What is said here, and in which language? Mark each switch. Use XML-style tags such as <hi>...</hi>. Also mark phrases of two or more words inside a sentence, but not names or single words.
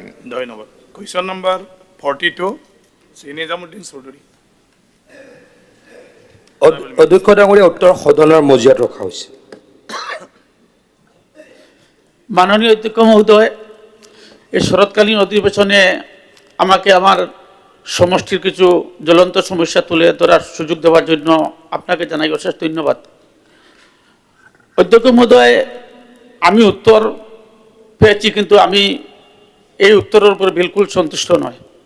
<as>ধন্যবাদ</as> <en>question number</en> <as>42 শ্ৰী নিজামুদ্দিন চৌধুৰী অধ্যক্ষ ডাঙৰীয়া উত্তৰ সদনৰ মজিয়াত ৰখা হৈছে</as> <bn>মাননীয় অধ্যক্ষ মহোদয় এই শরৎকালীন অধিবেশনে আমাকে আমার সমষ্টির কিছু জ্বলন্ত সমস্যা তুলে ধরার সুযোগ দেওয়ার জন্য আপনাকে জানাই অশেষ ধন্যবাদ অধ্যক্ষ মহোদয় আমি উত্তর পেয়েছি কিন্তু আমি এই উত্তরের উপর বিলকুল সন্তুষ্ট নয়</bn>